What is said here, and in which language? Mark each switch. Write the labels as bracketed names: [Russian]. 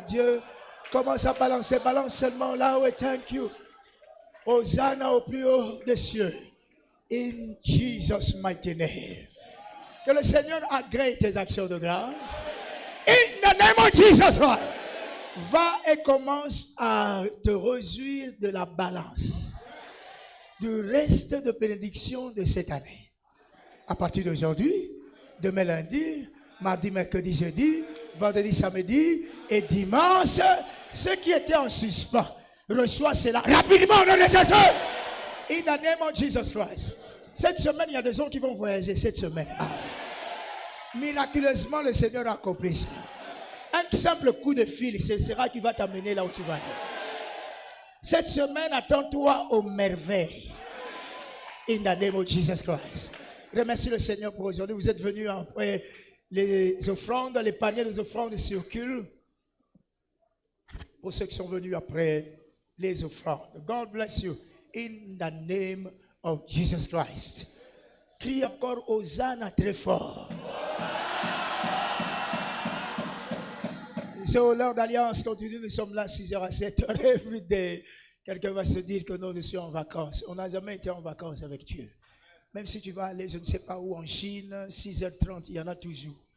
[French] Dieu commence à balancer. Balance seulement là où est [English] thank you. [French] Hosanna au plus haut des cieux. [English] In Jesus' mighty name. [French] Que le Seigneur agrée tes actions de grâce. [English] In the name of Jesus Christ. [French] Va et commence à te réjouir de la balance. Du reste de bénédiction de cette année. À partir d'aujourd'hui, demain lundi, mardi, mercredi, jeudi, vendredi, samedi et dimanche, ce qui était en suspens, reçoit cela rapidement dans les Jésus. [English] In the name of Jesus Christ. [French] Cette semaine, il y a des gens qui vont voyager cette semaine. Miraculeusement, le Seigneur a accompli ça. Un simple coup de fil, ce sera qui va t'amener là où tu vas. Cette semaine, attends-toi aux merveilles. [English] In the name of Jesus Christ. [French] Remercie le Seigneur pour aujourd'hui. Vous êtes venus après les offrandes, les paniers des offrandes circulent. Pour ceux qui sont venus après les offrandes. [English] God bless you. In the name of Jesus Christ. [French] Crie encore Hosanna très fort. C'est l'heure d'alliance continue. Nous sommes là 6h à 7h [English] every day. [French] Quelqu'un va se dire que non, je suis en vacances. On n'a jamais été en vacances avec Dieu. Même si tu vas aller, je ne sais pas où, en Chine, 6h30, il y en a toujours.